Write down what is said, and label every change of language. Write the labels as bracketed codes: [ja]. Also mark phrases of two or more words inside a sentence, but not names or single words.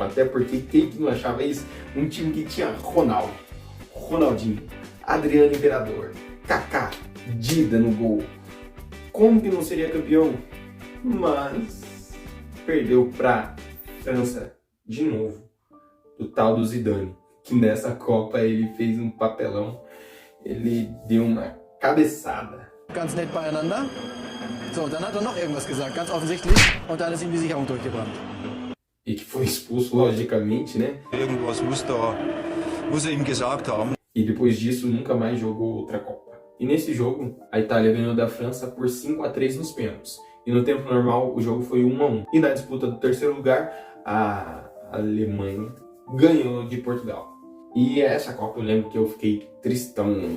[pt] Até porque quem que não achava isso? Um time que tinha Ronaldo, Ronaldinho, Adriano Imperador, Kaká, Dida no gol. Como que não seria campeão? Mas perdeu pra França de novo, do tal do Zidane, que nessa Copa ele fez um papelão, ele deu uma cabeçada. [de] Ganz nett beieinander. So, dann hat er noch irgendwas gesagt, ganz offensichtlich. Und dann ist ihm die Sicherung durchgebrannt. [pt] E que foi expulso, logicamente, né? [de] Irgendwas muss er ihm gesagt haben. [pt] E depois disso nunca mais jogou outra Copa. E nesse jogo, a Itália ganhou da França por 5-3 nos pênaltis. E no tempo normal, o jogo foi 1-1. E na disputa do terceiro lugar, a Alemanha ganhou de Portugal. E essa Copa eu lembro que eu fiquei tristão.